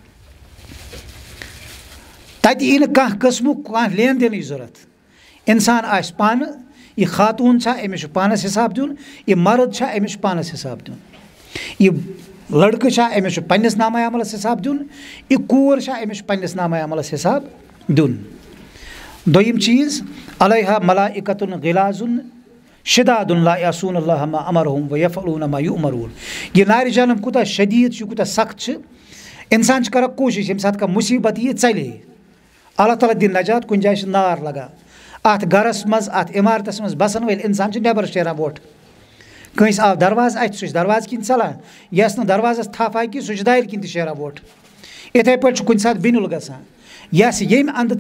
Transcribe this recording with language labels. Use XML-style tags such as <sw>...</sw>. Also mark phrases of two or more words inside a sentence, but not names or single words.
<ks>تَتہِ یی نہٕ کانٛہہ قٕسمُک کانٛہہ لین دینٕچ ضوٚرَتھ اِنسان آسہِ پانہٕ یہِ خاتوٗن چھا أمِس چھُ پانَس حِساب دیُن یہِ مرد چھا أمِس چھُ پانَس حِساب دیُن یہِ لٔڑکہٕ چھا أمِس چھُ پنٛنِس نامہ عملَس حِساب دیُن یہِ کوٗر چھا أمِس چھُ پنٛنِس نامہ عملَس حِساب دیُن دوٚیِم چیٖز</ks> <ar>علیہا ملائکۃ غلاظ شداد لا یعصون اللہ ما امرہم ویفعلون ما یؤمرون</ar> <ks>یہِ نارِ جہنم کوٗتاہ شدیٖد چھُ یہِ کوٗتاہ سخت چھِ اِنسان چھُ کَران کوٗشِش ییٚمہِ ساتہٕ کانٛہہ مُصیٖبت یی ژَلے اللہ تعالیٰ دِنۍ نجات کُنہِ جایہِ چھِ نار لگان اَتھ گرَس منٛز اَتھ عمارتَس منٛز بَسَن وٲلۍ اِنسان چھِ نٮ۪بر شیران ووٚٹھ کٲنٛسہِ آو دروازٕ اَتھِ سُہ چھُ دروازٕ کِنۍ ژَلان یَس نہٕ دروازَس تھپھ آیہِ کینٛہہ سُہ چھُ دارِ کِنۍ تہِ شیران ووٚٹھ یِتھَے پٲٹھۍ چھُ کُنہِ ساتہٕ بِنیُل گژھان یَس ییٚمہِ اَندٕ ژَلُن</ks>